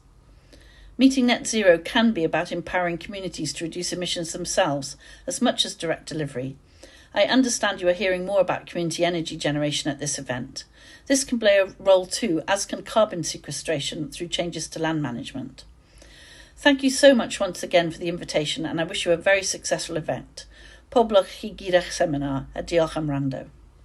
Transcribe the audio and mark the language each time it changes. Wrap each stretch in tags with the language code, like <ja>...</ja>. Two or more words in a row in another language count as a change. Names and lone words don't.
<en>Meeting net zero can be about empowering communities to reduce emissions themselves as much as direct delivery. I understand you are hearing more about community energy generation at this event. This can play a role too, as can carbon sequestration through changes to land management. Thank you so much once again for the invitation, and I wish you a very successful event.</en> <cy>Poblwch chi gyda'ch seminar, a diolch am wrando.</cy>